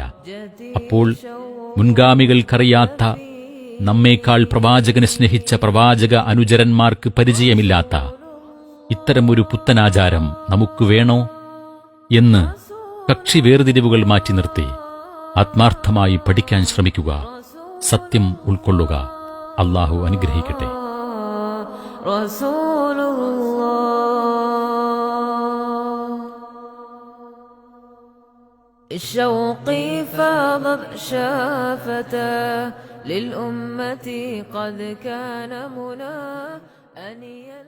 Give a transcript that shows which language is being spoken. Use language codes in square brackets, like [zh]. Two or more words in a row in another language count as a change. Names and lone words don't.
[ml] അപ്പോൾ മുൻഗാമികൾക്കറിയാത്ത, നമ്മേക്കാൾ പ്രവാചകനെ സ്നേഹിച്ച പ്രവാചക അനുചരന്മാർക്ക് പരിചയമില്ലാത്ത ഇത്തരമൊരു പുത്തനാചാരം നമുക്ക് വേണോ എന്ന് കക്ഷി വേർതിരിവുകൾ മാറ്റി നിർത്തി ആത്മാർത്ഥമായി പഠിക്കാൻ ശ്രമിക്കുക. സത്യം ഉൾക്കൊള്ളുക. അല്ലാഹു അനുഗ്രഹിക്കട്ടെ. [ar] شوقي فاض شافته للأمة قد كان منى أن